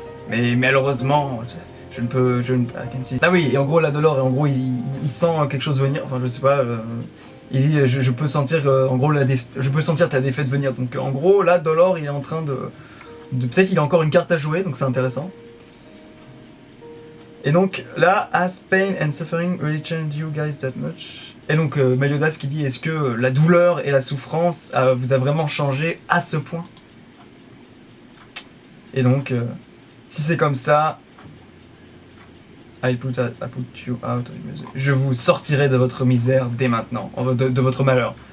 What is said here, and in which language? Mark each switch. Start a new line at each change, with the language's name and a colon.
French: Mais malheureusement, je ne peux. Ah oui, et en gros là Dolor, et en gros il sent quelque chose venir. Enfin je sais pas. Il dit je peux sentir en gros je peux sentir ta défaite venir. Donc en gros là Dolor il est en train de peut-être il a encore une carte à jouer, donc c'est intéressant. Et donc là,
English: has pain and suffering really changed you guys that much?
French: Et donc Meliodas qui dit est-ce que la douleur et la souffrance vous a vraiment changé à ce point? Et donc si c'est comme ça,
English: I put you out of misery.
French: Je vous sortirai de votre misère dès maintenant, de votre malheur.